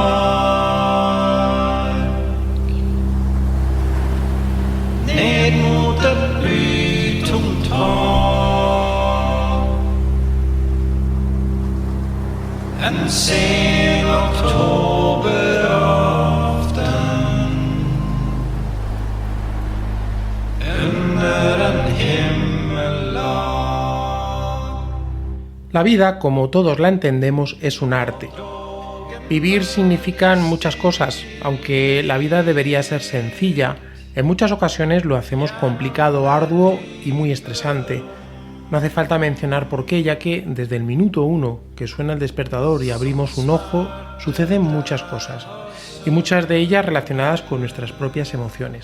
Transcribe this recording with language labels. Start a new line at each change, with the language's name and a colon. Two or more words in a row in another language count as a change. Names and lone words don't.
Norwegian: mark ned mot et blytungt hav. En sen oktoberaften under en himmellag.
Spanish: La vida, como todos la entendemos, es un arte. Vivir significan muchas cosas, aunque la vida debería ser sencilla. En muchas ocasiones lo hacemos complicado, arduo y muy estresante. No hace falta mencionar por qué, ya que desde el minuto 1 que suena el despertador y abrimos un ojo, suceden muchas cosas, y muchas de ellas relacionadas con nuestras propias emociones.